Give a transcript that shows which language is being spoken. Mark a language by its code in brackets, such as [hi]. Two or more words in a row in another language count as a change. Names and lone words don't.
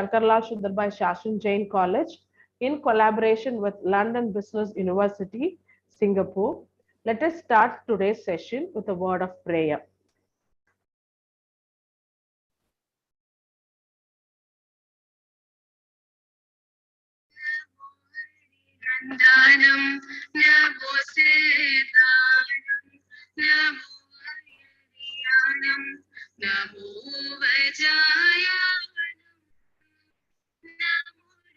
[en] Sakarla Sundarbai Shashin Jain College in collaboration with London Business University, Singapore. Let us start today's session with a word of prayer. [pra] Namo Siddhanam, Namo Hariyanam, Namo Vajayanam, Namo